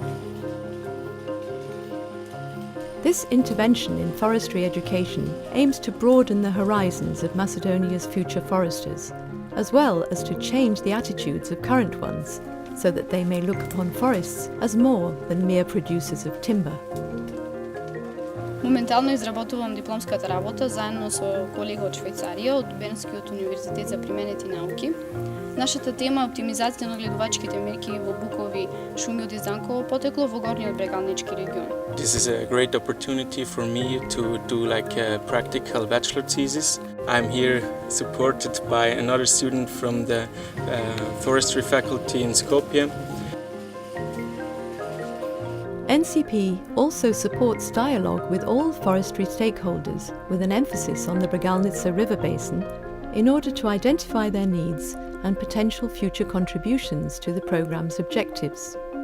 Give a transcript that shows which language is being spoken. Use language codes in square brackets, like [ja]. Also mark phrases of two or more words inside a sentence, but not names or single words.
[en] This intervention in forestry education aims to broaden the horizons of Macedonia's future foresters, as well as to change the attitudes of current ones, so that they may look upon forests as more than mere producers of timber. [mk] Моментално изработувам дипломската работа заедно со колега од Швајцарија од Бернскиот универзитет за применети науки. Нашата тема е оптимизација на гледувачките мерки во букови шуми од Изданково потекло во горниот Bregalnički region. [en] This is a great opportunity for me to do like a practical bachelor thesis. I'm here supported by another student from the forestry faculty in Skopje. NCP also supports dialogue with all forestry stakeholders with an emphasis on the Bregalnica River basin in order to identify their needs and potential future contributions to the programme's objectives.